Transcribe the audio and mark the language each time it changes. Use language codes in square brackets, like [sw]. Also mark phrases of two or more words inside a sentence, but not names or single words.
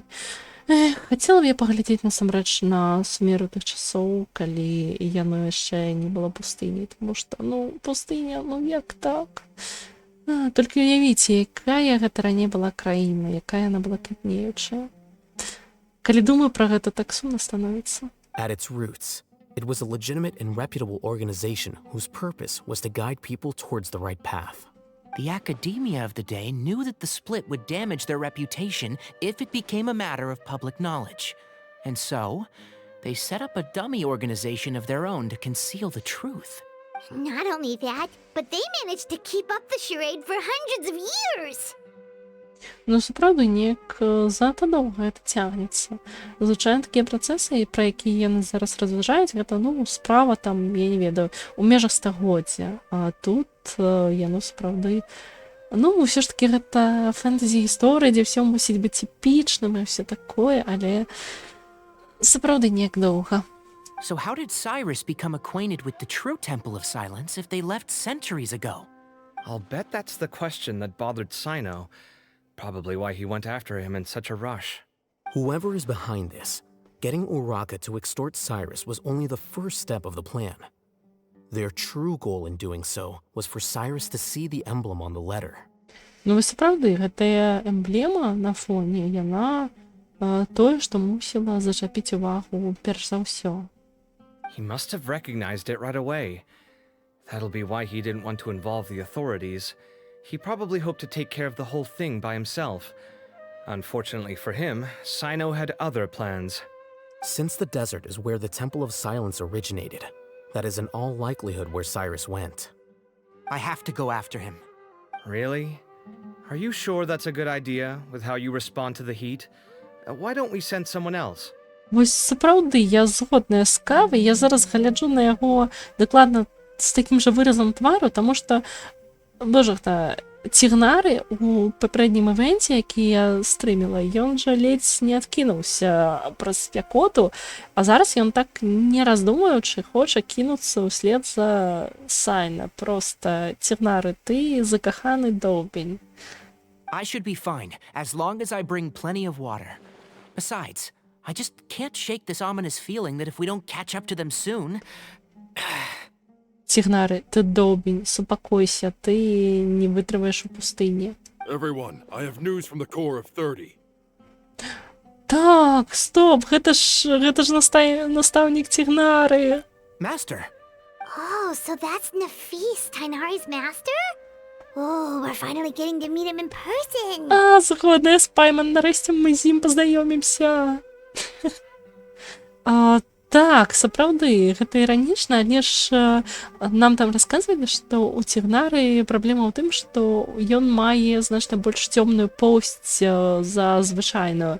[be] Хацела б я паглядзець насамрэч на Сумеру тых часоў, калі яно яшчэ не было пустыняй, тому што, пустыня, як так? Толькі уявіце, якая гэта раней была краіна, якая яна была квітнеючая. Калі думаю пра гэта, так сумна становіцца. [en] At its roots, it was a legitimate and reputable organization whose purpose was to guide people towards the right path. The Academia of the day knew that the split would damage their reputation if it became a matter of public knowledge. And so, they set up a dummy organization of their own to conceal the truth. Not only that, but they managed to keep up the charade for hundreds of years. [be] Сапраўды, неяк занадта доўга гэта цягнецца. Звычайна такія працэсы, пра якія яны зараз разважаюць, гэта, справа там, я не ведаю, у межах стагоддзя. А тут яно сапраўды... ўсё ж такі гэта фэнтэзі-гісторыя, дзе ўсё мусіць быць типічным і ўсё такое, але сапраўды неяк доўга. [en] So how did Cyrus become acquainted with the true Temple of Silence if they left centuries ago? I'll bet that's the question that bothered Cyno. Probably why he went after him in such a rush. Whoever is behind this, getting Uraka to extort Cyrus was only the first step of the plan. Their true goal in doing so was for Cyrus to see the emblem on the letter. [be] Сапраўды, гэтая эмблема на фоне, яна тое, што мусіла зачапіць увагу перш за ўсё. [en] He must have recognized it right away. That'll be why he didn't want to involve the authorities. He probably hoped to take care of the whole thing by himself. Unfortunately for him, Cyno had other plans. Since the desert is where the Temple of Silence originated, that is in all likelihood where Cyrus went. I have to go after him. Really? Are you sure that's a good idea, with how you respond to the heat? Why don't we send someone else? [be] Вось сапраўды я згодная з кавай, я зараз гляджу на яго дакладна з такім жа выразам твару, таму што божахта цігнары у папярэднім івенце, які я стрыміла, ён жа ледзь не адкінуўся праз спякоту, а зараз ён так не раздумаючы хоча кінуцца ўслед за Сайна. Проста цігнары, ты закаханы доўбень. [en] I should be fine, as long as I bring plenty of water. Besides, I just can't shake this ominous feeling that if we don't catch up to them soon... [be] Цігнары, ты доўбень, супакойся, ты не вытрываеш у пустыні. [en] Everyone, I have news from the Corps of 30. [be] Так, стоп, гэта ж настаўнік цігнары. [en] Master! Oh, so that's Nafis, Tainari's master? Oh, we're finally getting to meet him in person. [be] А, згодная, Спайман, нарэшце мы з ім пазнаёмімся. Так, сапраўды, гэта іранічна, але ж нам там расказвалі, што ў цігнары праблема ў тым, што ён мае значна больш цёмную поўсць за звычайную.